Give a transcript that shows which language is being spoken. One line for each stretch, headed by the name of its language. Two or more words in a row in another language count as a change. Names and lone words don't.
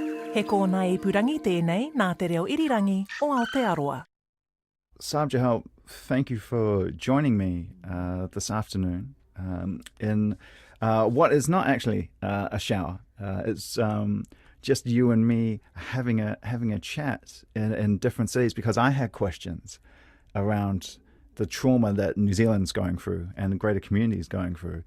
Māori: He kōna I purangi tēnei nā te reo irirangi o Aotearoa.
English: Sarb Johal, thank you for joining me this afternoon in what is not actually a shower. It's just you and me having a chat in different cities, because I had questions around the trauma that New Zealand's going through and the greater community is going through.